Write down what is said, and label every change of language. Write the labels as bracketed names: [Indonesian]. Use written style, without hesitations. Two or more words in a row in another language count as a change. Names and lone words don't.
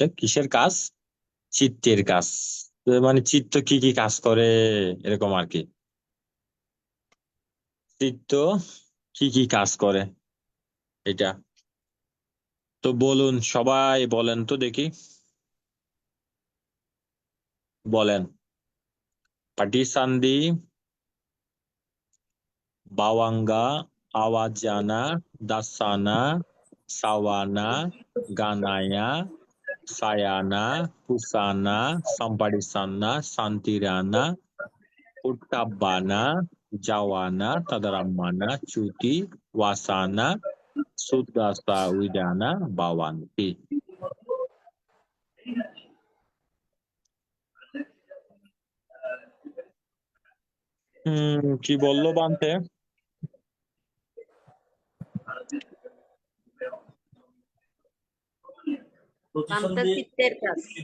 [Bangla] কিসের কাজ? চিত্তের কাজ। তো মানে চিত্ত কি কি কাজ করে, এরকম আর কি। চিত্ত কি কি কাজ করে এটা। তো বলুন, সবাই বলেন তো দেখি, বলেন। [Pali] পাটিসান্দি, বাওয়াঙ্গা, আওয়াজানা, দাসানা, সাওয়ানা, গানায়া, সায়ানা, হুসানা, সাম্পাডিসানা, সান্তিরানা, উট্টাব্বানা, জাওয়ানা, তাদারাম্মানা, চুতি, ওয়াসানা, সুদাসা, উইদানা, বাওয়ান্তি। [Bangla] কি বললো বান্তে? বান্তা চিত্তের কাজ।